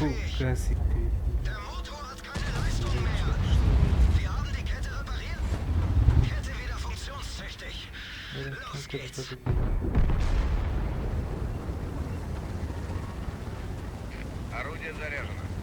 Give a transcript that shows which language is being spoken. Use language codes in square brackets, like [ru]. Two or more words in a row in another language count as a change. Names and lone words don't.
[de] bewegungsunfähig. [ru] гасик ты. [de] Der Motor hat keine Leistung mehr. [ru] Дурачок, что ли? [de] Wir haben die Kette repariert. Kette wieder funktionstüchtig. Los geht's. [ru] Орудие заряжено.